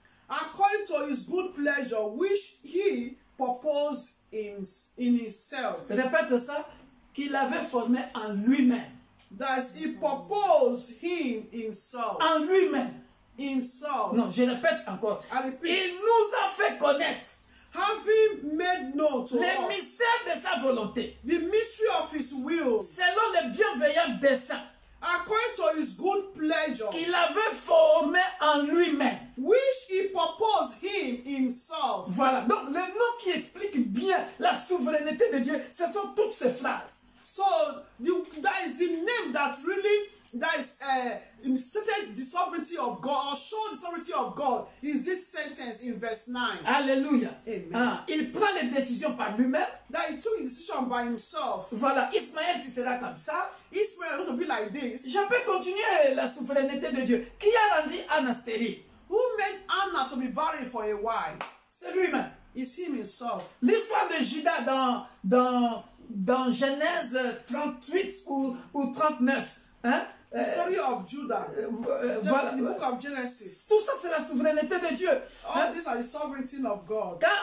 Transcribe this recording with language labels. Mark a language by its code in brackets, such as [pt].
[en] According to his good pleasure, which he purposed in himself. [fr] Répète ça. Qu'il avait formé en lui-même. [en] That he proposed him himself. [fr] En lui-même. [en] Himself. [fr] Non, je répète encore. Il nous a fait connaître. [en] Having made known to [fr] les mystères de sa volonté. [en] The mystery of his will. [fr] Selon les bienveillants desseins. [en] According to his good pleasure. [fr] Qu'il avait formé en lui-même. [en] Which he proposed him himself. [fr] Voilà. Donc, le nom qui explique bien la souveraineté de Dieu, ce sont toutes ces phrases. [en] So, that is the name that really, that is stated the sovereignty of God, or show the sovereignty of God, is this sentence in verse 9. [fr] Alléluia. Amen. Il prend les décisions par lui-même. [en] That he took a decision by himself. [fr] Voilà, Ismaël, tu seras comme ça. [en] Ismaël is going to be like this. [fr] Je peux continuer la souveraineté de Dieu. Qui a rendu Anna stérile? [en] Who made Anna to be barren for a while? [fr] C'est lui-même. [en] It's him himself. [fr] L'histoire de Judas dans Genèse 38 ou 39. Hein? [en] The story of Judah. [fr] Voilà. [en] The book of Genesis. [fr] Tout ça, c'est la souveraineté de Dieu. [en] All these are the sovereignty of God.